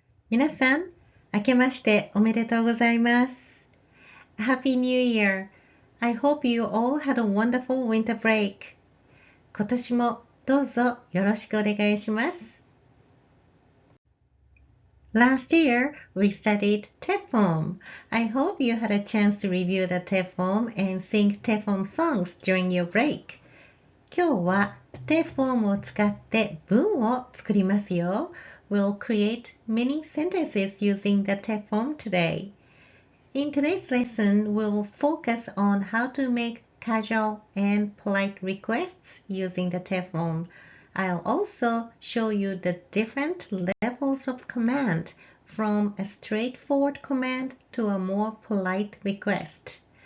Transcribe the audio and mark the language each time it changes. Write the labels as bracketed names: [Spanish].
[Japanese] 皆さん、明けましておめでとうございます。 [English] Happy New Year! I hope you all had a wonderful winter break. [Japanese] 今年もどうぞよろしくお願いします。 [English] Last year, we studied TEFOM. I hope you had a chance to review the TEFOM and sing TEFOM songs during your break. [Japanese] 今日は TEFOM を使って文を作りますよ。 [English] We'll create many sentences using the TEFOM today. In today's lesson, we'll focus on how to make casual and polite requests using the TEFOM. I'll also show you the different levels of command from a straightforward command to a more polite request.